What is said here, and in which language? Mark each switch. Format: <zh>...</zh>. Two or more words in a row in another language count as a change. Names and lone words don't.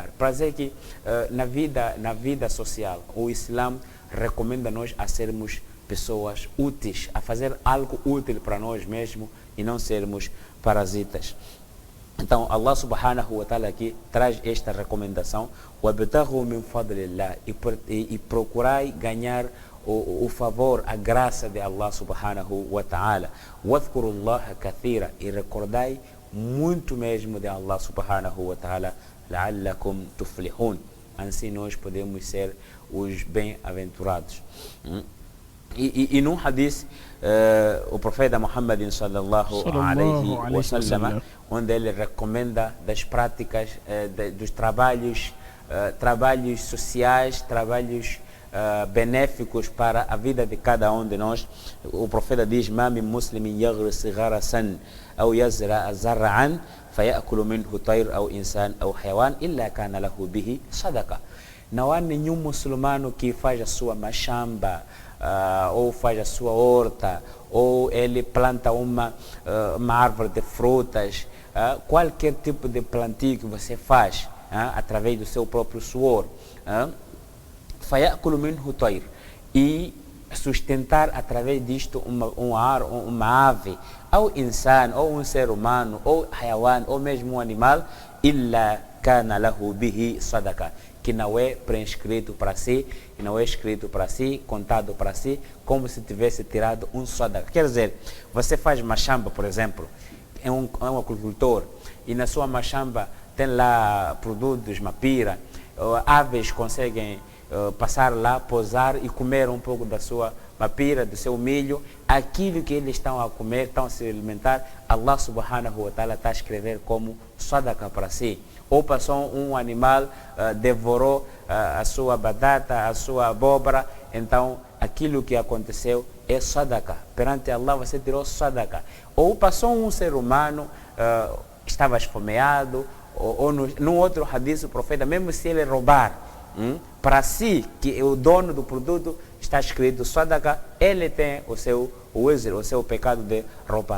<pt>Para dizer que na vida social o Islã recomenda nós a sermos pessoas úteis, a fazer algo útil para nós mesmos e não sermos parasitas. Então, Allah</pt> <ar>سبحانه وتعالى</ar> <pt>aqui traz esta recomendação,</pt> <ar>وَابْتَغُوا مِنْ فَضْلِ اللَّهِ,</ar> <pt>e procurai ganhar o favor, a graça de Allah</pt> <ar>سبحانه وتعالى. وَاذْكُرُوا اللَّهَ كَثِيرًا,</ar> <pt>e recordai muito mesmo de Allah</pt> <ar>سبحانه وتعالى, لَعَلَّكُمْ تُفْلِحُونَ.</ar> <pt>Assim nós podemos ser os bem-aventurados. E num hadith, o profeta Muhammad</pt> <ar>صلى الله عليه وسلم,</ar> <pt>onde ele recomenda das práticas, dos trabalhos sociais, trabalhos benéficos para a vida de cada um de nós. O profeta diz:</pt> <ar>"ما من مسلم يغرس غرسا أو يزرع زرعا فيأكل منه طير أو إنسان أو حيوان إلا كان له به صدقة."</ar> <pt>Não há nenhum muçulmano que faz a sua machamba, ou faz a sua horta, ou ele planta uma árvore de frutas, qualquer tipo de plantio que você faz através do seu próprio suor,</pt> <ar>فيأكل منه طير,</ar> <pt>e sustentar através disto uma ave, ou insan, ou um ser humano, ou hayawan, ou mesmo um animal,</pt> <ar>إلا كان له به صدقة,</ar> <pt>que não é prescrito para si, que não é escrito para si, contado para si, como se tivesse tirado um sadaqa. Quer dizer, você faz machamba, por exemplo, é um agricultor, e na sua machamba tem lá produtos, mapira, aves conseguem passar lá, pousar e comer um pouco da sua mapira, do seu milho, aquilo que eles estão a comer, estão a se alimentar, Allah</pt> <ar>سبحانه وتعالى</ar> <pt>está a escrever como sadaqa para si. Ou passou um animal, devorou a sua batata, a sua abóbora, então aquilo que aconteceu é sadaqa. Perante Allah você tirou sadaqa. Ou passou um ser humano, estava esfomeado, ou num outro hadith o profeta, mesmo se ele roubar, para si, que é o dono do produto, está escrito sadaqa, ele tem o seu wizr, o seu pecado de roubar.</pt>